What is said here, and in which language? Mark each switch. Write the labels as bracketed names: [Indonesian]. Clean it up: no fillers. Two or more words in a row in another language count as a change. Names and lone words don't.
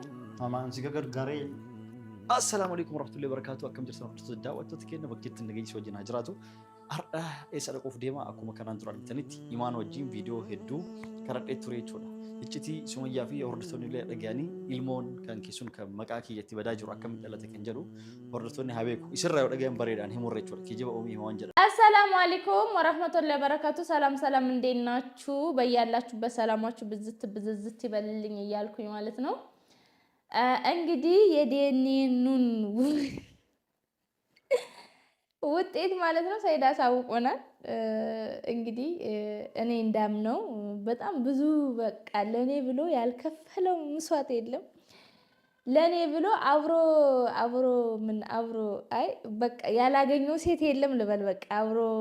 [Oromo] amaan si gargaaree [Arabic] السلام عليكم ورحمة الله وبركاته [Oromo] akkam jirtan hordoftoota daawwattoota keenya bakkeetti nageenyi wajjin haa jiraatu har'a eessa dhaquuf deema akkuma kanaan dura argitanitti imaan wajjin viidiyoo hedduu karadhee ture jechuudha iccitii sumayyaa fi hordoftoonni illee dhaga'anii ilmoon kan keessun kan maqaa kiyyatti badaa jiru akkamitti dhalate kan jedhu hordoftoonni haa beeku isirraa yoo dhaga'an bareedaan himurre jechuudha kijiba oomii himaan jedha [Arabic] السلام عليكم ورحمة الله وبركاته [Amharic] ሰላም እንዴት ናችሁ በያላችሁበት ሰላማችሁ ብዝዝት ይበልልኝ እያልኩኝ ማለት ነው እንግዲህ የዲኤንኤኑን ውጤት ማለት ነው ሰይድ አሳውቆናል እንግዲህ እኔ እንዳምነው በጣም ብዙ በቃ ለኔ ብሎ ያልከፈለው መስዋዕት የለም ለኔ ብሎ አብሮ አይ በቃ ያላገኘው ሴት የለም ልበል በቃ አብሮ